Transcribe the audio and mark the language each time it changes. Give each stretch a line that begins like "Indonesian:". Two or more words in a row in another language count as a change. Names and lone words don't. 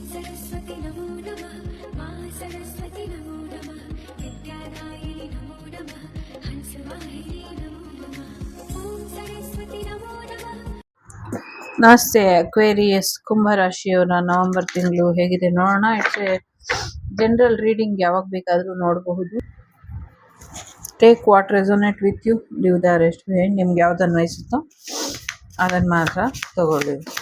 Sanskrit: सरस्वती नमो नमः मा सरस्वती नमो नमः विद्यादायिनी नमो नमः हंसवाहिनी नमो नमः ॐ सरस्वती नमो नमः.
Kannada: ನಮಸ್ತೆ ಅಕ್ವೇರಿಯಸ್ ಕುಂಭರಾಶಿಯವರ ನವೆಂಬರ್ ತಿಂಗಳು ಹೇಗಿದೆ ನೋಡೋಣ.
English: It's general reading,
Kannada: ಯಾವಾಗ ಬೇಕಾದರೂ ನೋಡಬಹುದು.
English: Take what resonate with you, leave the rest behind.
Kannada: ನಿಮ್ಗೆ ಯಾವ್ದು ಅನ್ವಯಿಸುತ್ತೋ ಅದನ್ನು ಮಾತ್ರ ತಗೊಳ್ಳಿ.